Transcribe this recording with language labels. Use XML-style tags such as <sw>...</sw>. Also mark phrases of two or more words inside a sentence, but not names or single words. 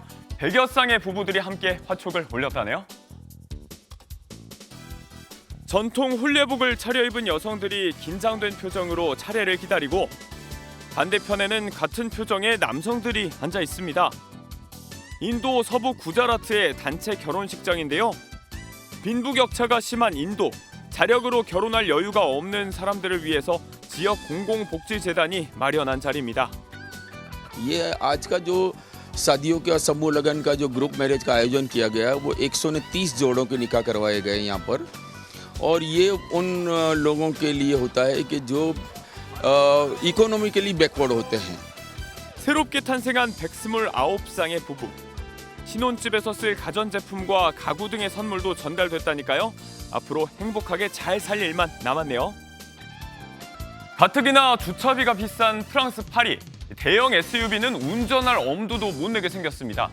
<ko>100여 쌍의 부부들이 함께 화촉을 올렸다네요. 전통 홀레복을 차려입은 여성들이 긴장된 표정으로 차례를 기다리고 반대편에는 같은 표정의 남성들이 앉아 있습니다. 인도 서부 구자라트의 단체 결혼식장인데요. 빈부격차가 심한 인도, 자력으로 결혼할 여유가 없는 사람들을 위해서 지역 공공복지재단이 마련한 자리입니다.</ko> <hi>ये आज का जो शादियों के और समूह लगन का जो</hi> <en>group marriage</en> <hi>का आयोजन किया गया वो 130 जोड़ों के निकाह करवाए गए यहाँ पर और ये उन लोगों के लिए होता है कि जो</hi> <en>economically backward</en> <hi>होते हैं.</hi> <ko>새롭게 탄생한 129쌍의 부부. 신혼집에서 쓸 가전제품과 가구 등의 선물도 전달됐다니까요. 앞으로 행복하게 잘 살 일만 남았네요. 가뜩이나 주차비가 비싼 프랑스 파리. 대형 SUV는 운전할 엄두도 못 내게 생겼습니다.</ko>